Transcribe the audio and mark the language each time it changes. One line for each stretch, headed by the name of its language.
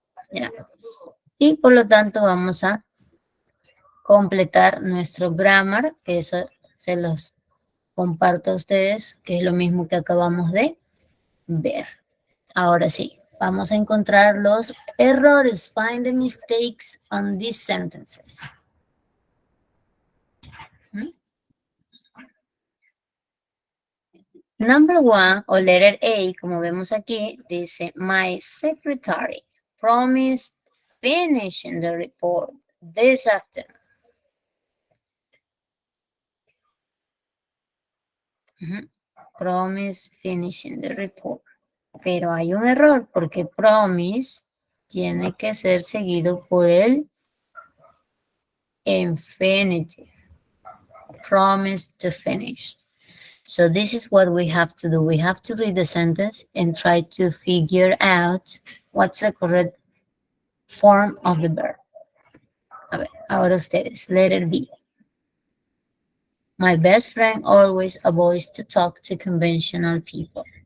Spanish: ¿Ya? Y por lo tanto vamos a completar nuestro grammar, que eso se los comparto a ustedes, que es lo mismo que acabamos de ver. Ahora sí, vamos a encontrar los errores.
English: Find the mistakes on these sentences. Number one, o letter A,
Spanish: como vemos aquí, dice,
English: my secretary promised finishing the report this afternoon. Promise finishing the report.
Spanish: Pero hay un error porque promise tiene que ser seguido por el infinitive.
English: Promise to finish. So this is what we have to do. We have to read the sentence and try to figure out what's the correct form of the verb.
Spanish: A ver, ahora ustedes.
English: Letter B. My best friend always avoids to talk to conventional people.